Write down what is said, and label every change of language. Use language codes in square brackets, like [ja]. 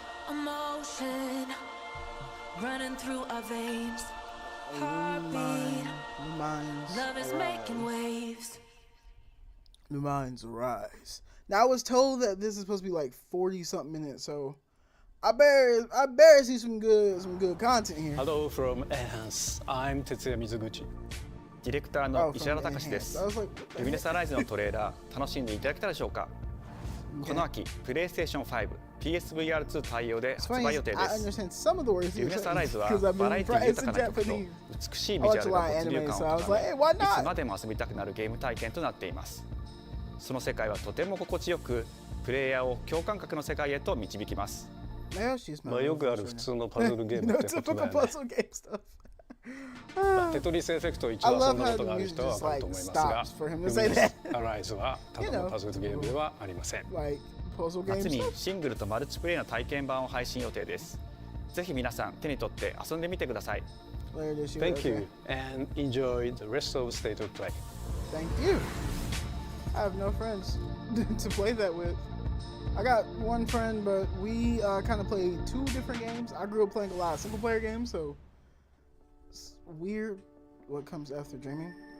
[en] Emotion running through our veins, heartbeat, love is making waves. New minds arise. Now I was told that this is supposed to be like 40 something minutes, so I better see some good content here. Hello from Enhance. I'm Tetsuya Mizuguchi. [ja] ディレクターの石原隆です。ルミネスアライズのトレーラー楽しんでいただけたでしょうか。この秋、プレイステーション5、PSVR2 対応で発売予定です。ルミネスアライズはバラエティ豊かな曲と美しいビジュアルが没入感を高め、いつまでも遊びたくなるゲーム体験となっています。その世界はとても心地よく、プレイヤーを共感覚の世界へと導きます。まあよくある普通のパズルゲームってことだよね。テトリスエフェクト一度遊んだことがある人は分かると思いますが、ルミネスアライズはただのパズルゲームではありません。夏にシングルとマルチプレイの体験版を配信予定です。ぜひ皆さん手に取って遊んでみてください。 [en] Thank you and enjoy the rest of State of Play. Thank you. I have no friends to play that with. I got one friend, but we kind of play two different games. I grew up playing a lot of single-player games, so it's weird what comes after dreaming.